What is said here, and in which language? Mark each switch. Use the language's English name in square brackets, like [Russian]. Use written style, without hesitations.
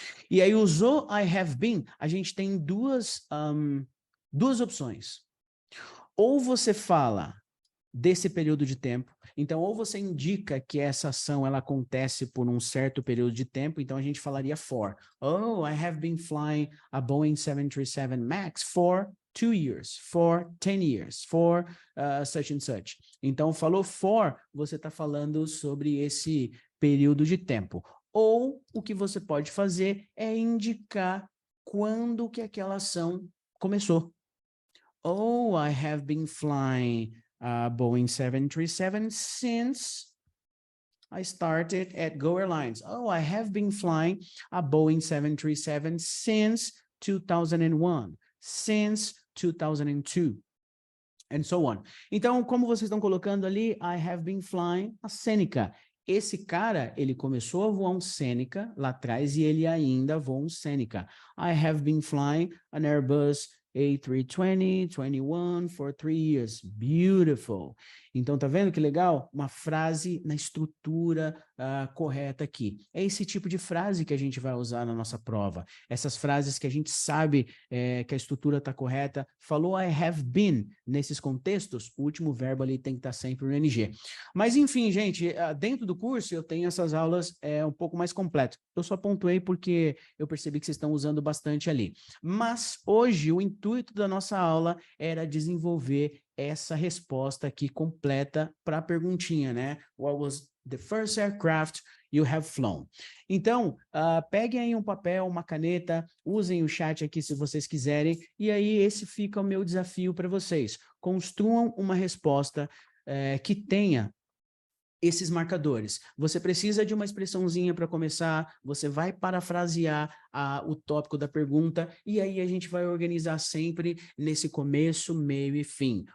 [Portuguese] E aí usou [English] I have been, [Portuguese] a gente tem duas opções. Ou você fala desse período de tempo, então ou você indica que essa ação ela acontece por um certo período de tempo, então a gente falaria for. [English] Oh, I have been flying a Boeing 737 MAX for 2 years, for 10 years, for such and such. [Portuguese] Então, falou for, você está falando sobre esse período de tempo. Ou o que você pode fazer é indicar quando que aquela ação começou. [English] Oh, I have been flying a Boeing 737 since I started at Go Airlines. Oh, I have been flying a Boeing 737 since 2001, since 2002, and so on. [Portuguese] Então, como vocês estão colocando ali, [English] I have been flying a Seneca. [Portuguese] Esse cara, ele começou a voar um Seneca lá atrás e ele ainda voa um Seneca. [English] I have been flying an Airbus A320-21 for 3 years. Beautiful. [Portuguese] Então, tá vendo que legal? Uma frase na estrutura correta aqui. É esse tipo de frase que a gente vai usar na nossa prova. Essas frases que a gente sabe que a estrutura está correta. Falou [English] I have been. [Portuguese] Nesses contextos, o último verbo ali tem que estar sempre no ING. Mas, enfim, gente, dentro do curso eu tenho essas aulas um pouco mais completas. Eu só pontuei porque eu percebi que vocês estão usando bastante ali. Mas, hoje, intuito da nossa aula era desenvolver essa resposta aqui completa para a perguntinha, né? [English] What was the first aircraft you have flown? [Portuguese] Então, peguem aí um papel, uma caneta, usem o chat aqui se vocês quiserem, e aí esse fica o meu desafio para vocês. Construam uma resposta que tenha esses marcadores. Você precisa de uma expressãozinha para começar, você vai parafrasear o tópico da pergunta, e aí a gente vai organizar sempre nesse começo, meio e fim.